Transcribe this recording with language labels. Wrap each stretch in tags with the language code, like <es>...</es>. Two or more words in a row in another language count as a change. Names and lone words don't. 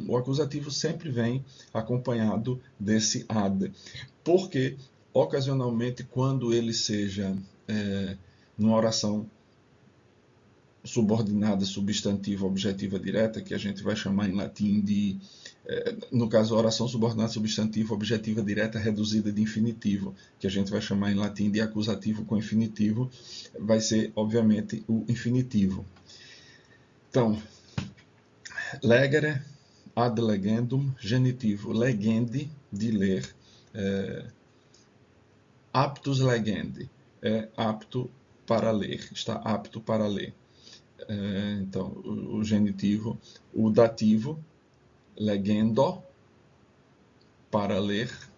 <pt>O acusativo sempre vem acompanhado desse ad, porque, ocasionalmente, quando ele seja numa oração subordinada substantiva objetiva direta, que a gente vai chamar em latim de, no caso, oração subordinada substantiva objetiva direta reduzida de infinitivo, que a gente vai chamar em latim de acusativo com infinitivo, vai ser, obviamente, o infinitivo. Então,</pt> <la>legere, ad legendum, genitivo, legendi,</la> <pt>de ler,</pt> <la>aptus legendi,</la> <pt>é apto para ler, está apto para ler. Então, o genitivo, o dativo, legendo, para ler.</pt>